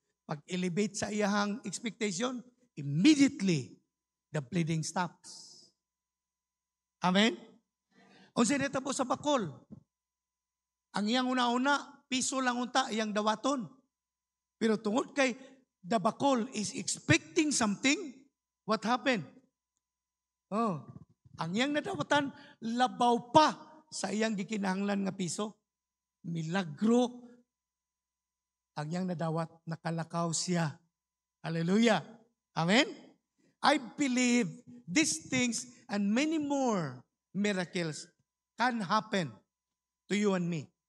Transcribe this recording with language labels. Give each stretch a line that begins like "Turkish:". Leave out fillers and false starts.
Cebuano: Pag-elevate sa iyahang expectation,
English: immediately, the bleeding stops. Amen?
Cebuano: Unsay nitabo sa bakol. Ang iyang una-una, piso lang unta, iyang dawaton. Pero tungod kay
English: the bakol is expecting something, what happened?
Cebuano: Oh, ang iyang nadawatan, labaw pa sa iyang gikinahanglan nga piso. Milagro ang iyang nadawat, nakalakaw siya. Hallelujah. Amen?
English: I believe these things and many more miracles can happen to you and me.